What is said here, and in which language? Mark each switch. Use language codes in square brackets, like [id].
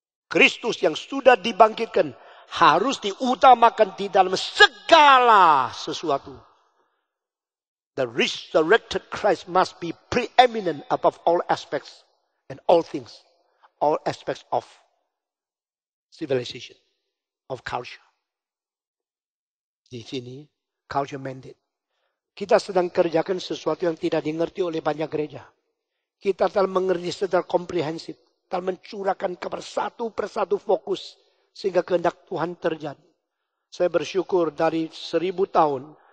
[id] Kristus yang sudah dibangkitkan harus diutamakan di dalam segala sesuatu. [en] The resurrected Christ must be preeminent above all aspects and all things. All aspects of civilization, of culture. [id] Di sini, culture mandate. Kita sedang kerjakan sesuatu yang tidak dimengerti oleh banyak gereja. Kita telah mengerti secara komprehensif. Telah mencurahkan kepada satu persatu fokus. Sehingga kehendak Tuhan terjadi. Saya bersyukur dari 1000 tahun.